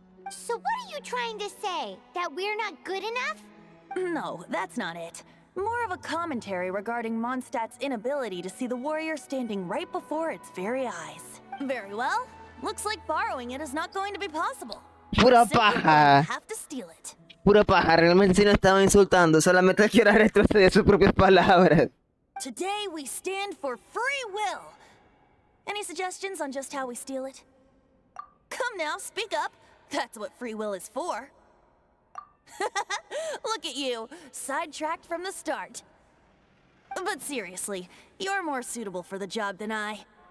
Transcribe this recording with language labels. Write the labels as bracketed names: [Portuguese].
[English] So what are you trying to say? That we're not good enough? No, that's not it. More of a commentary regarding Mondstadt's inability to see the warrior standing right before its very eyes. Very well. Looks like borrowing it is not going to be possible. [Spanish] Pura [English] Simply going to [Spanish] paja. [English] have to steal it. [Spanish] Pura paja, realmente sí no estaba insultando, solamente quiero retroceder sus propias palabras. [English] Today we stand for free will. Any suggestions on just how we steal it? Come now, speak up. That's what free will is for. Look at you, sidetracked from the start. But seriously, you're more suitable for the job than I.